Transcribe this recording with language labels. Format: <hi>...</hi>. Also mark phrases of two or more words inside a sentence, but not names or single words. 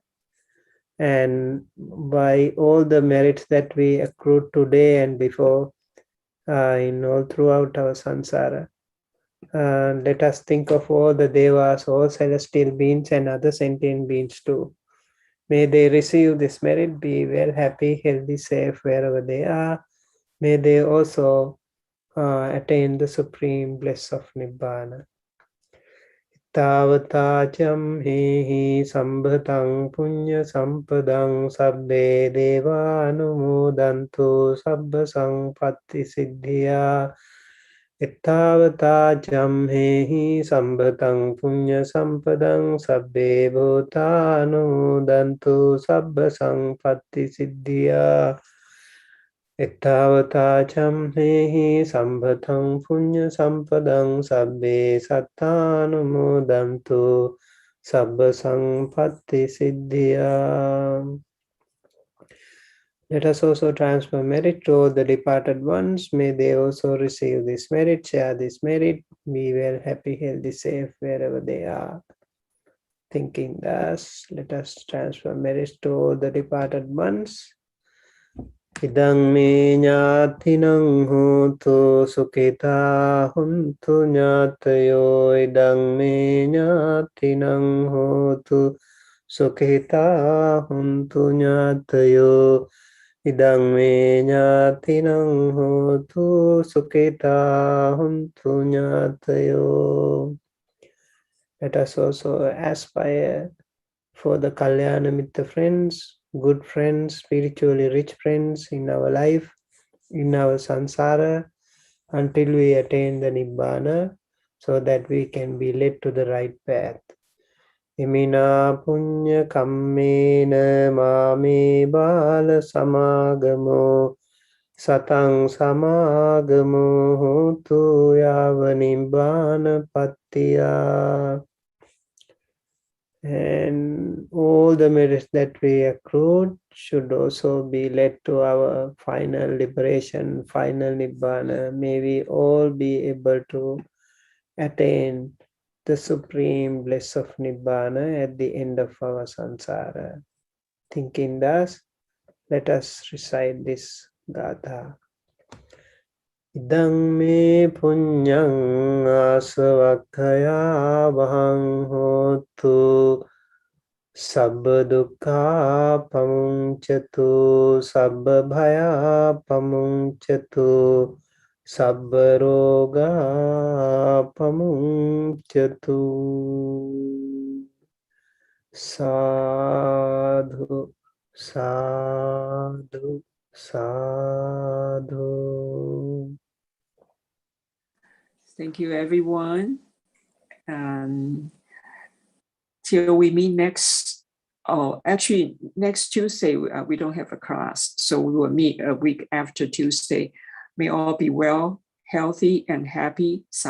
<en>And by all the merits that we accrued today and before, in all throughout our samsara, let us think of all the devas, all celestial beings and other sentient beings too. May they receive this merit, be well, happy, healthy, safe wherever they are. May they also attain the supreme bliss of Nibbana.</en> <pi>Tavata hi sambhatang punya sampadang sabbe deva anumodantu sabba sampatti siddhya. Ittavata hi sambhatang punya sampadang sabbe bhutanumodantu sabba sampatti siddhya. Ittavata hi sambhatang punya sampadang sabbe sattanumodantu sabba sampatti siddhya.</pi> <en>Let us also transfer merit to all the departed ones. May they also receive this merit, share this merit, be well, happy, healthy, safe wherever they are. Thinking thus, let us transfer merit to all the departed ones.</en> <pi>Idang me ñātinang hotu sukhita huntu ñātayo. Idang me ñātinang hotu sukhita huntu ñātayo. Idang me ñātinang hotu sukhita huntu ñātayo.</pi> <en>Let us also aspire for the</en> <pi>Kalyana Mitta</pi> <en>friends, good friends, spiritually rich friends in our life, in our samsara, until we attain the Nibbana, so that we can be led to the right path.</en> <pi>Imina punya kammena mame bala samagamo satang samagamo hotu yava nibbana pattiya.</pi> <en>And all the merits that we accrued should also be led to our final liberation, final Nibbana. May we all be able to attain the supreme bliss of Nibbana at the end of our samsara. Thinking thus, let us recite this gatha.</en> <pi>Idang me punyang asavakkaya vahang hotu sabba dukkha pamuncatu sabba bhaya pamuncatu sabba roga pamuncatu. Sadhu, sadhu, sadhu.</pi> <en>Thank you, everyone. Till we meet next, next Tuesday, we don't have a class. So we will meet a week after Tuesday. May all be well, healthy, and happy.</en>